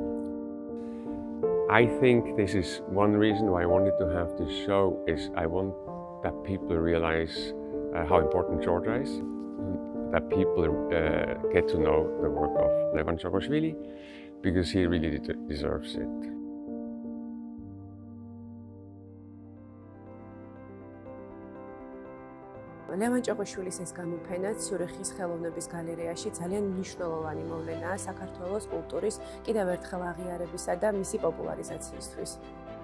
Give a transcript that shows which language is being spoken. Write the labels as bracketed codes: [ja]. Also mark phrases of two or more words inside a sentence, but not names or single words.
[en] I think this is one reason why I wanted to have this show, is I want that people realize how important Georgia is, that people get to know the work of Levan Chogashvili, because he really deserves it. [ka] ლევან ჭოღოშვილის ეს გამოფენა ციურიხის ხელოვნების გალერეაში ძალიან მნიშვნელოვანი მოვლენაა საქართველოს კულტურის კიდევ ერთხელ აღიარებისა და მისი პოპულარიზაციისთვის.